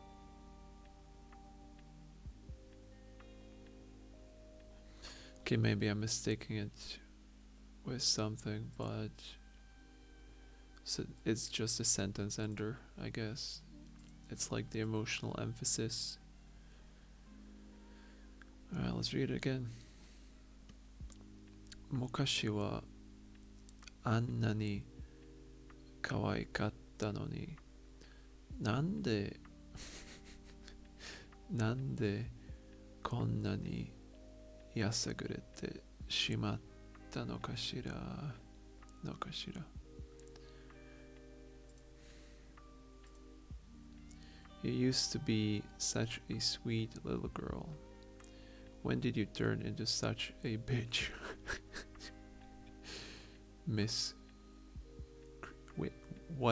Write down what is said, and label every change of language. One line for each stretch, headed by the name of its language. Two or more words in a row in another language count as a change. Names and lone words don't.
English: Okay, maybe I'm mistaking it with something, but so it's just a sentence ender, I guess. It's like the emotional emphasis. Alright, let's read it again.
Japanese: 昔はあんなに可愛かったのになんでなんでこんなにやさぐれてしまったのかしら
English: You used to be such a sweet little girl. When did you turn into such a bitch? Miss... Wait, what?